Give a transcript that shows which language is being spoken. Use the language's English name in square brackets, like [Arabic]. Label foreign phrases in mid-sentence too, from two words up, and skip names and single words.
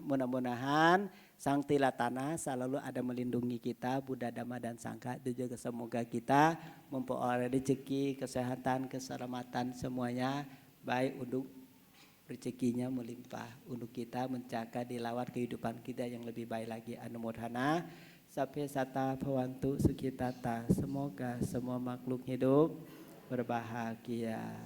[Indonesian] Mudah-mudahan Sang Tilatana selalu ada melindungi kita, Buddha, Dhamma dan Sangha. Dan juga semoga kita memperoleh rezeki, kesehatan, keselamatan semuanya baik untuk rezekinya melimpah, untuk kita menjaga dilawat kehidupan kita yang lebih baik lagi. Anumodhana. [Pali] Sape sata bhavantu sukhitata. [Indonesian] Semoga semua makhluk hidup berbahagia.